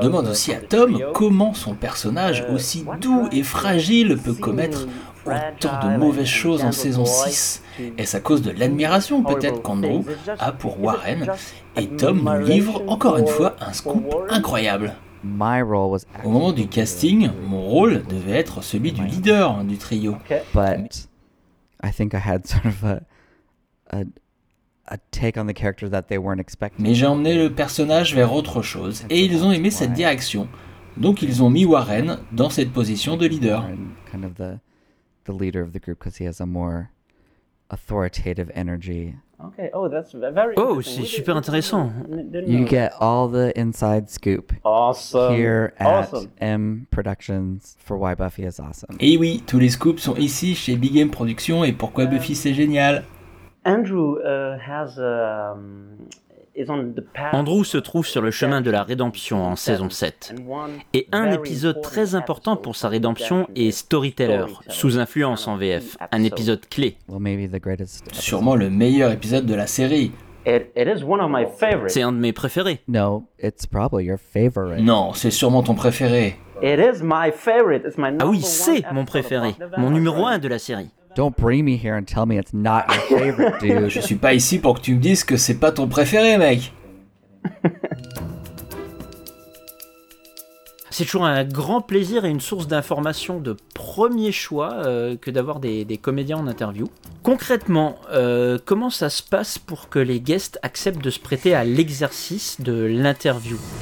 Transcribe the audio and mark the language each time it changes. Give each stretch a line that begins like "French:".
French: On demande aussi à Tom comment son personnage aussi doux et fragile peut commettre autant de mauvaises choses en saison 6. Est-ce à cause de l'admiration peut-être qu'Andrew a pour Warren? Et Tom nous livre encore une fois un scoop incroyable.
English: My role was
French: au moment du casting, mon rôle devait être celui du leader du trio.
English: Okay. But I think I had sort of a take on the character that they weren't expecting.
French: Mais j'ai emmené le personnage vers autre chose et ils ont aimé cette direction. Donc ils ont mis Warren dans cette position de leader.
English: Kind of the leader of the group because he has a more authoritative energy. Okay. Oh, that's very oh,
French: c'est super intéressant.
English: You get all the inside scoop awesome. Here at awesome. M Productions for Why Buffy is Awesome.
French: Et oui, tous les scoops sont ici chez Big M Productions et Pourquoi Buffy c'est génial.
English: Andrew has
French: Andrew se trouve sur le chemin de la rédemption en saison 7. Et un épisode très important pour sa rédemption est Storyteller, sous influence en VF, un épisode clé. Sûrement le meilleur épisode de la série. C'est un de mes préférés.
English: No, it's probably your favorite.
French: Non, c'est sûrement ton préféré.
English: It is my favorite. It's my
French: number. Ah oui, c'est mon préféré, mon numéro 1 de la série.
English: Don't bring me here and tell me it's not your favorite, dude.
French: Je suis pas ici pour que tu me dises que c'est pas ton préféré, mec. C'est toujours un grand plaisir et une source d'information de premier choix que d'avoir des comédiens en interview. Concrètement, comment ça se passe pour que les guests acceptent de se prêter à l'exercice de l'interview ?